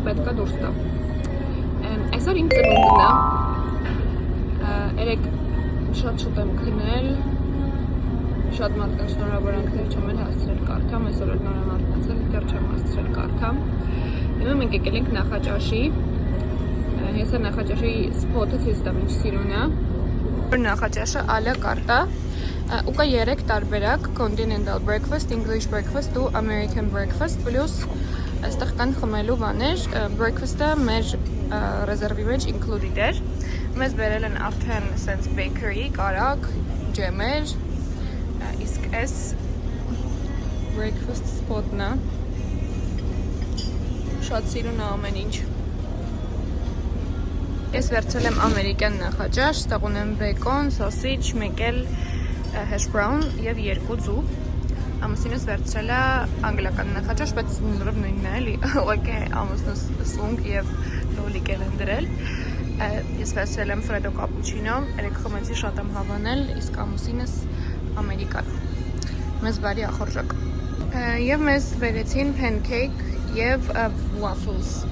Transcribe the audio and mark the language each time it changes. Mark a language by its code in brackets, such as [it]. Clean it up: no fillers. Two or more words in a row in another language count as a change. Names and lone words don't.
[hy] պետք է դուրս տա։ Այսօր իմ ծնունդն է, երեք շատ շուտ եմ քնել, շատ մարդկանց շնորհավորանքներ չեմ էլ հասցրել կարդամ, այսօր էլ նոր եմ արթնացել, դեռ չեմ հասցրել կարդամ։ Հիմա մենք եկել ենք Նախաճաշի, ես է Նախաճաշի սփոթը ցույց տամ ինչ սիրուն է։ Նախաճաշը [fr] à la carte [hy] ու կա 3 տարբերակ՝ [en] continental breakfast, English breakfast [hy] ու [en] American breakfast, [hy] պլյուս այստեղ կան խմելու բաներ, breakfast-ը մեր ռեզերվի մեջ included էր։ Մեզ բերել են արդեն [en] sense bakery, [hy] կարակ, ջեմեր, իսկ այս [en] breakfast spot- [hy] ն է։ Շատ սիրուն է ամեն ինչ։ Ես վերցել եմ ամերիկյան նախաճաշ, ստեղ ունեմ բեկոն, սոսիջ, մեկ էլ [en] hash brown [hy] և 2 ձու։ Ամուսինս վերցրել է անգլիական նախաճաշ, բայց նորով նույնն է էլի, ուղղակի ամուսնուս սունկ և լոլիկ են դրել։ Ես վերցրել եմ ֆրեդո կապուչինո, երեք խմեցի շատ եմ հավանել, իսկ ամուսինս ամերիկան։ Մեզ բարի ախորժակ։ Եվ մեզ բերեցին pancake և waffles։